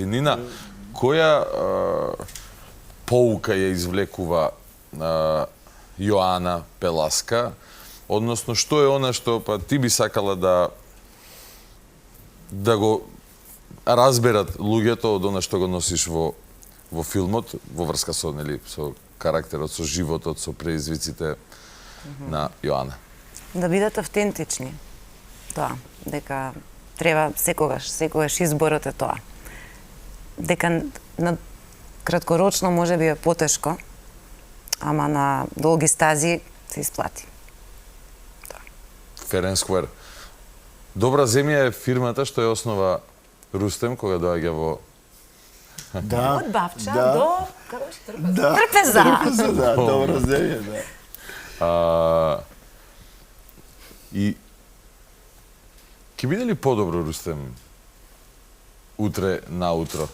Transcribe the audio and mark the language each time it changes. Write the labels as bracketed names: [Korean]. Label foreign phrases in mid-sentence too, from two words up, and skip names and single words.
[Macedonian] Нина, која поука ја извлекува Јоана Пеласка, односно што е она што па ти би сакала да го разберат луѓето од она што го носиш во филмот, во врска со карактерот, со животот, со преизвиците на Јоана? Да бидат автентични. Тоа, дека треба секогаш изборот е тоа. Дека на краткорочно може би е потешко, ама на долги стази се исплати. Fair and Square. Добра земја е фирмата што ја основа Рустем кога доаѓа во Од Бавча до Трпеза. Да, добра земја, да. И ќе биде ли подобро, Рустем, утре наутро?